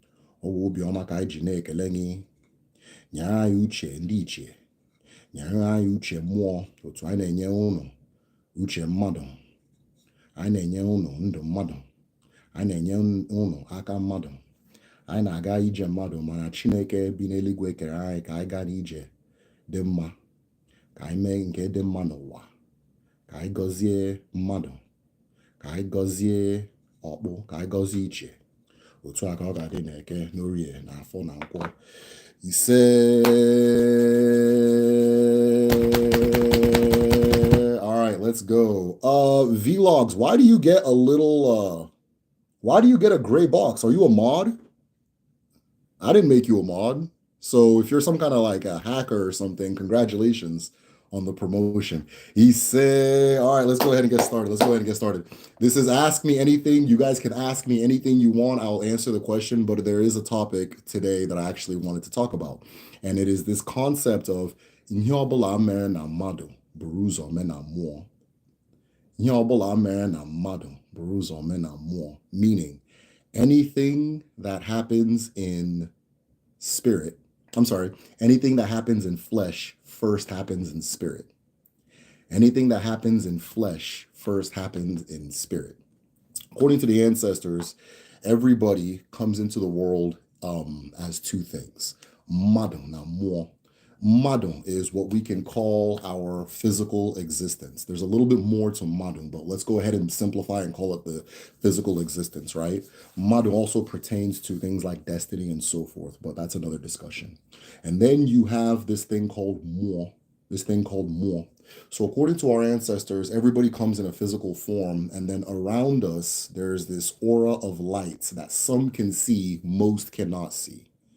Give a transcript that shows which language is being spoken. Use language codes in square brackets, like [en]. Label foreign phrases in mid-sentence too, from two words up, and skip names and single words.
[ig] Owu obiọma ka anyị ji na-ekele gị. nyere anyị uche ndị ichie, nyere anyị uche mmụọ, otu anyị na-enye unu uche mmadụ, anyị na-enye unu ndụ mmadụ, anyị na-enye unu aka mmadụ, anyị na-aga ije mmadụ, mana Chineke bi n'eluigwe kere anyị ka anyị gaa n'ije dị mma, ka anyị mee nke dị mma n'ụwa, ka anyị gọzie mmadụ, ka anyị gọzie ọkpụ, ka anyị gọzie iche. Otu a ka ọ ga-adị n'Eke, n'Orie, na Afọ, na Nkwọ. Ise. [en] All right, let's go. Vlogs, why do you get a gray box? Are you a mod? I didn't make you a mod. So if you're some kind of like a hacker or something, congratulations on the promotion. He said, all right, let's go ahead and get started. This is Ask Me Anything. You guys can ask me anything you want. I'll answer the question, but there is a topic today that I actually wanted to talk about. And it is this concept of [ig] Inhyobala mere na mmadụ buru ụzọ mee na mmụọ. Inhyobala mere na mmadụ buru ụzọ mee na mmụọ. [en] Meaning, anything that happens in spirit, anything that happens in flesh first happens in spirit. Anything that happens in flesh first happens in spirit. According to the ancestors, everybody comes into the world as two things. [ig] Madu na mmụọ. [en] Madu is what we can call our physical existence. There's a little bit more to Madu, but let's go ahead and simplify and call it the physical existence, right? Madu also pertains to things like destiny and so forth, but that's another discussion. And then you have this thing called Mo. So according to our ancestors, everybody comes in a physical form, and then around us, there's this aura of light that some can see, most cannot see.